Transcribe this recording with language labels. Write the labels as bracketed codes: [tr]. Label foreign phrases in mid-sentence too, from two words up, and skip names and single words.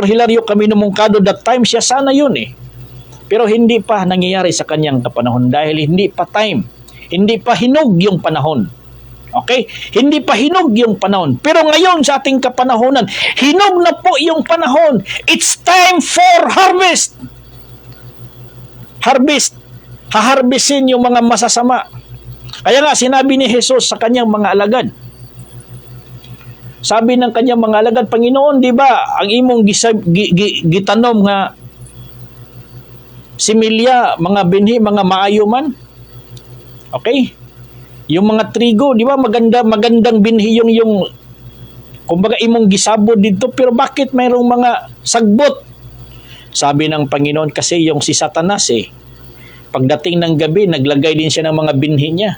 [tl] Hilario Camino Moncado, [en] that time [tl] siya sana yun eh. Pero hindi pa nangyayari sa kanyang kapanahon dahil hindi pa time. Hindi pa hinog yung panahon. Okay? Hindi pa hinog yung panahon. Pero ngayon sa ating kapanahonan, hinog na po yung panahon. [en] It's time for harvest. Harvest. [tl] Haharvestin yung mga masasama. Kaya nga sinabi ni Jesus sa kanyang mga alagad. Sabi ng kanyang mga alagad, Panginoon, [ceb] di ba, ang imong gitanom nga similya, mga binhi, mga maayo man. Okay? [tl] Yung mga trigo, di ba, magandang binhi yung kumbaga [ceb] imong gisabod [tl] dito, pero bakit mayroong mga sagbot? Sabi ng Panginoon, kasi yung si Satanas pagdating ng gabi, naglagay din siya ng mga binhi niya.